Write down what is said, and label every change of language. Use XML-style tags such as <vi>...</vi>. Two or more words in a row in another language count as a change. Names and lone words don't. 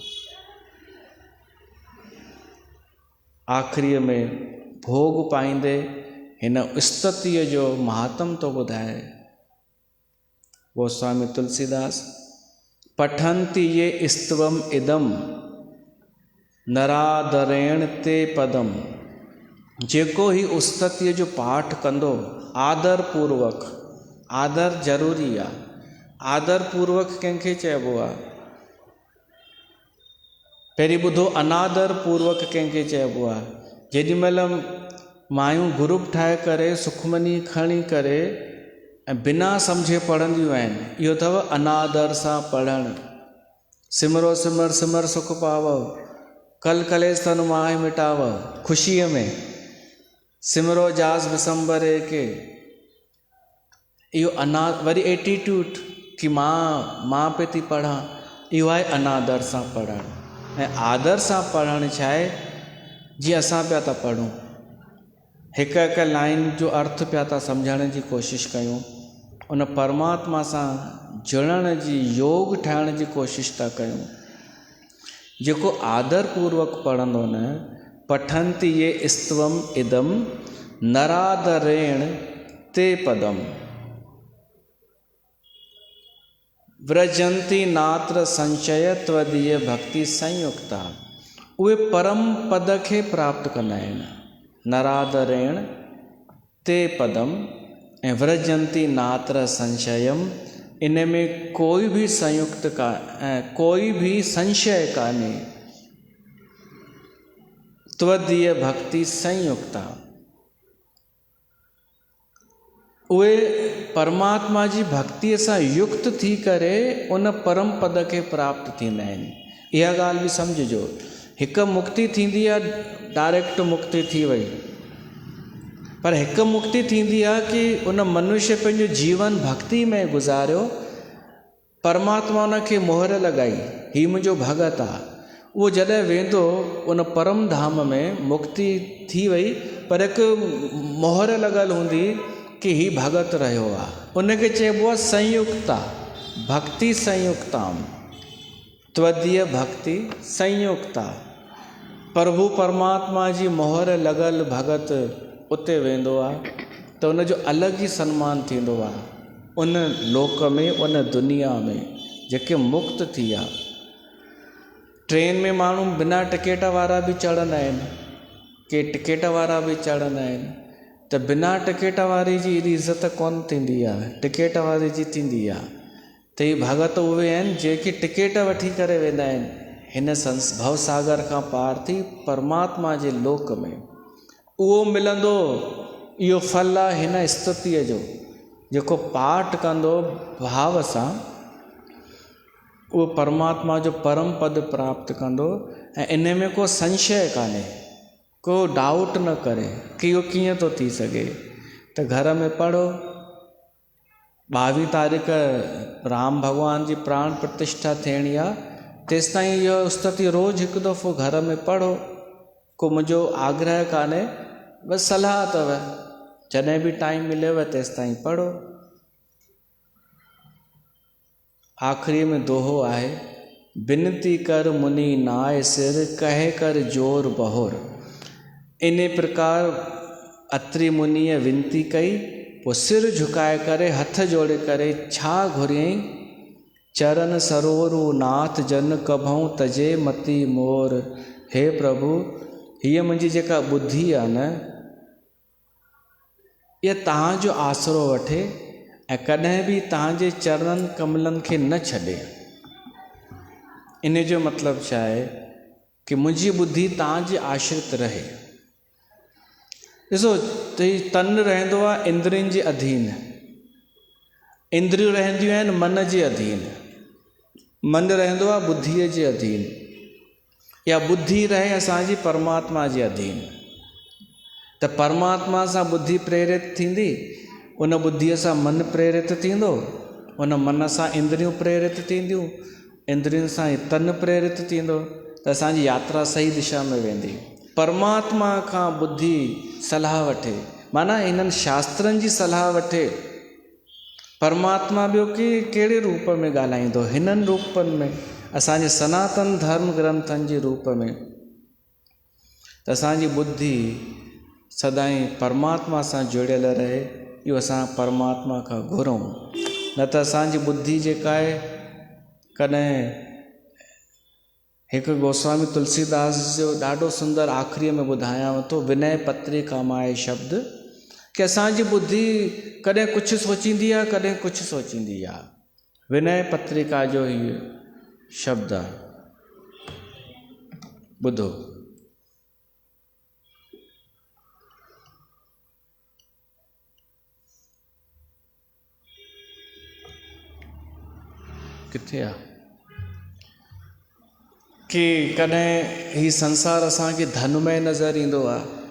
<sd>आख़िरीअ में भोग पाईंदे हिन स्तुतीअ जो महात्म थो ॿुधाए गोस्वामी तुलसीदास।</sd> <sa>पठन्ति ये स्तवम इदम नरादरेण ते पदम।</sa> <sd>जेको ही स्तुतीअ जो पाठ कंदो आदर पूर्वक, आदर ज़रूरी आहे, आदर पूर्वक कंहिंखे चइबो आहे? पहिरीं ॿुधो अनादर पूर्वक कंहिंखे चइबो आहे? जेॾी महिल मायूं ग्रुप ठाहे करे सुखमनी खणी करे ऐं बिना सम्झे पढ़ंदियूं आहिनि, इहो अथव अनादर सां पढ़णु।</sd> <pa>सिमरो सिमर सिमर सुख पाव, कल कलेस तन माहि मिटाव।</pa> <sd>ख़ुशीअ में सिमरो जास बिसंबरे के, इहो वरी एटीट्यूड कि मां पे थी पढ़ां, इहो आहे अनादर सां पढ़णु। ऐं आदर सां पढ़णु छा आहे? जीअं असां पिया था पढ़ूं, हिकु हिकु लाइन जो अर्थ पिया था सम्झण जी कोशिशि कयूं, उन परमात्मा सां जुड़ण जी, योग ठाहिण जी कोशिशि था कयूं। जेको आदर पूर्वक पढ़ंदो न,</sd> <sa>पठन्ति ये स्तवम इदम नरादरेण ते पदम व्रजंती नात्र संशय त्वदीय भक्ति संयुक्ता।</sa> <sd>उहे परम पद खे प्राप्त कंदा आहिनि।</sd> <sa>नरादरेण ते पदम ऐं व्रजंती नात्र संशयम,</sa> <sd>इन में कोई भी संयुक्त का कोई भी संशय कान्हे।</sd> <sa>त्वदीय भक्ति संयुक्ता,</sa> <sd>उहे परमात्मा जी भक्तिअ सां युक्त थी करे उन परम पद खे प्राप्त थींदा आहिनि। इहा ॻाल्हि बि सम्झिजो, हिकु मुक्ति थींदी आहे डायरेक्ट मुक्ति थी वई, पर हिकु मुक्ति थींदी आहे कि उन मनुष्य पंहिंजो जीवन भक्ति में गुज़ारियो, परमात्मा उन खे मोहर लॻाई, हीउ मुंहिंजो भगत आहे। उहो जॾहिं वेंदो उन परम धाम में मुक्ति थी वई, पर हिकु मोहर लॻल हूंदी कि हीउ भगत रहियो आहे। उनखे चइबो आहे</sd> <sa>संयुक्ता, भक्ति संयुक्ताम। त्वदीय भक्ति संयुक्ता।</sa> <sd>प्रभु परमात्मा जी मोहर लॻल भगत उते वेंदो आहे त उनजो अलॻि ई सन्मान थींदो आहे उन लोक में, उन दुनिया में जेके मुक्त थी विया। ट्रेन में माण्हू बिना टिकेट वारा बि चढ़ंदा आहिनि, के टिकेट वारा बि चढ़ंदा आहिनि, त बिना टिकेट वारे जी एॾी इज़त कोन थींदी आहे, टिकेट वारे जी थींदी आहे। त इहे भगत उहे आहिनि जेके टिकेट वठी करे वेंदा आहिनि हिन भवसागर खां पार थी परमात्मा जे लोक में। उहो मिलंदो, इहो फल आहे हिन स्तुतीअ जो। जेको पाठ कंदो भाव सां उहो परमात्मा जो परम पद प्राप्त कंदो ऐं इन में को संशय कान्हे, को डाउट न करे कि इहो कीअं थो थी सघे। त घर में पढ़ो, 22 तारीख़ राम भॻवान जी प्राण प्रतिष्ठा थियणी आहे, तेसिताईं इहो स्तुति रोज़ हिकु दफ़ो घर में पढ़ो। को मुंहिंजो आग्रह कान्हे, बसि सलाह अथव, जॾहिं बि टाइम मिलेव तेसिताईं पढ़ो। आख़िरी में दोहो आहे,</sd> <awa>बिनती कर मुनि नाय सिर, कहे कर जोर बहोर।</awa> <sd>इन प्रकार अत्रि मुनीअ विनती कई, पोइ सिर झुकाए करे हथ जोड़े करे छा घुरियईं,</sd> <awa>चरण सरोवरु नाथ जन कभऊं तजे मती मोर।</awa> <sd>हे प्रभु, हीअ मुंहिंजी जेका बुद्धि आहे न, इहा तव्हांजो आसरो वठे ऐं कॾहिं बि तव्हांजे चरणनि कमलनि खे न छॾे। इन जो मतिलबु छा आहे कि मुंहिंजी बुद्धि तव्हांजे आश्रित रहे। ॾिसो त तन रहंदो आहे इंद्रियुनि जे अधीन, इंद्रियूं रहंदियूं आहिनि मन जे अधीन, मन रहंदो आहे बुद्धीअ जे अधीन, या बुद्धि रहे असांजी परमात्मा जे अधीन। त परमात्मा सां बुद्धि प्रेरित थींदी, उन बुद्धीअ सां मन प्रेरित थींदो, उन मन सां इंद्रियूं प्रेरित थींदियूं, इंद्रियुनि सां तन प्रेरित थींदो, त असांजी यात्रा सही दिशा में वेंदी। परमात्मा खां बुद्धि सलाह वठे, माना इन्हनि शास्त्रनि जी सलाह वठे। परमात्मा ॿियो कहिड़े रूप में ॻाल्हाईंदो, हिननि रूपनि में, असांजे सनातन धर्म ग्रंथनि जे रूप में। त असांजी बुद्धि सदाईं परमात्मा सां जुड़ियल रहे, इहो असां परमात्मा खां घुरूं। न त असांजी बुद्धि जेका आहे, कॾहिं हिकु गोस्वामी तुलसीदास जो ॾाढो सुंदर आख़िरीअ में ॿुधायांव थो, विनय पत्रिका मां आहे शब्द, कि असांजी बुद्धि कॾहिं कुझु सोचींदी आहे, कॾहिं कुझु सोचींदी आहे। विनय पत्रिका जो इहो शब्द आहे, ॿुधो। किथे आहे कि कॾहिं हीउ संसार असांखे धनमय नज़र ईंदो आहे।</sd>